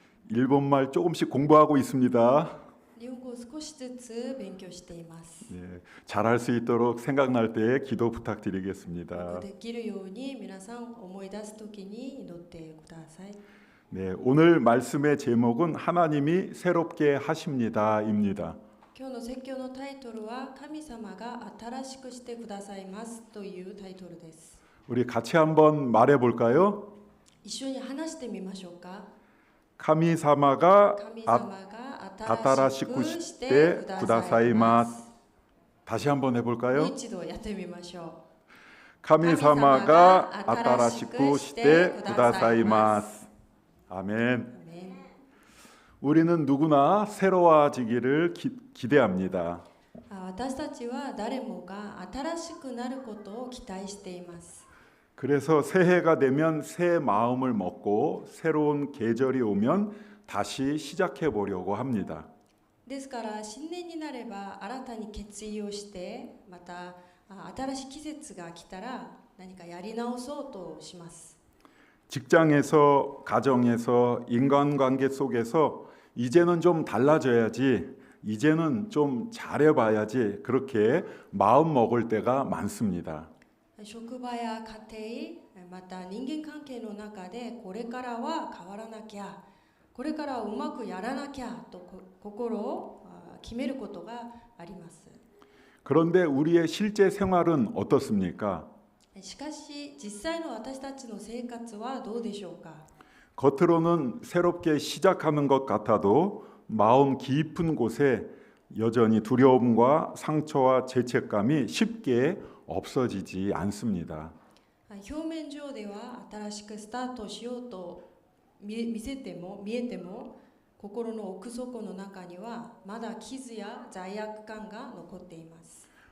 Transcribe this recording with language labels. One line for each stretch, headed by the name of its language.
Korean: 일본말 조금씩 공부하고 있습니다.
Japanese: 日本語を少しずつ勉強しています。
Korean: 잘할 수 있도록 생각날 때 기도 부탁드리겠습니다.
Japanese: できるように皆さん思い出すときに祈ってください。
Korean: 네, 오늘 말씀의 제목은 하나님이 새롭게 하십니다입니다.
Japanese: 今日の説教のタイトルは神様が新しくしてくださいますというタイトルです。
Korean: 우리 같이 한번 말해 볼까요?
Japanese: 一緒に話してみましょうか。神様が神様が新しくしてくださいます。
Korean: 다시 한번 해볼까요?
Japanese: もう一度やってみましょう。神様が新しくしてくださいます。
Korean: 아멘. 우리는 누구나 새로워지기를 기대합니다.
Japanese: 私たちは誰もが新しくなることを期待しています。
Korean: 그래서 새해가 되면 새 마음을 먹고 새로운 계절이 오면 다시 시작해 보려고 합니다.
Japanese: ですから新年になれば新たに決意をしてまた新しい季節が来たら何かやり直そうとします。
Korean: 직장에서 가정에서 인간관계 속에서 이제는 좀 달라져야지 이제는 좀 잘해봐야지 그렇게 마음 먹을 때가 많습니다.
Japanese: 職場や家庭また人間関係の中でこれからは変わらなきゃこれからはうまくやらなきゃと心を決めることがあります。
Korean: 그런데 우리의 실제 생활은 어떻습니까?
Japanese: しかし実際の私たちの生活はどうでしょうか。
Korean: 겉으로는 새롭게 시작하는 것 같아도 마음 깊은 곳에 여전히 두려움과 상처와 죄책감이 쉽게 없어지지 않습니다.
Japanese: 表面上では新しくスタートしようと見えても心の奥底の中にはまだ傷や罪悪感が残っています。